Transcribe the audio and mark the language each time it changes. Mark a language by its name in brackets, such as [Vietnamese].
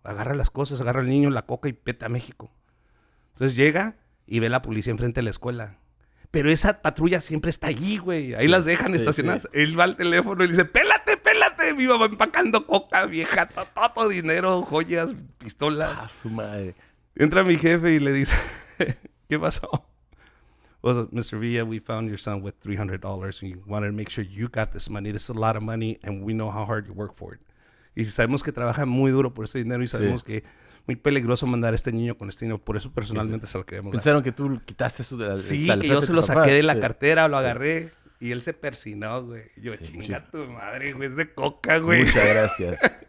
[Spanish] Agarra las cosas, agarra al niño, la coca y peta a México. Entonces llega y ve la policía enfrente de la escuela. Pero esa patrulla siempre está allí, güey. Ahí las dejan estacionadas. Sí. Él va al teléfono y le dice, pélate, pélate. Mi mamá empacando coca, vieja, todo dinero, joyas, pistolas. ¡Ah, su madre! Entra mi jefe y le dice, ¿qué pasó? [English] Well, Mr. Villa, we found your son with $300 and we wanted to make sure you got this money. This is a lot of money and we know how hard you work for it. [Spanish] Y sabemos que trabaja muy duro por ese dinero y sabemos que muy peligroso mandar a este niño con este dinero. Por eso personalmente se lo queremos dar. Pensaron que tú quitaste eso de la... Sí, que yo se lo saqué de la cartera, lo agarré y él se persinó, güey. Y yo, chinga tu madre, güey, es de coca, güey. Muchas gracias.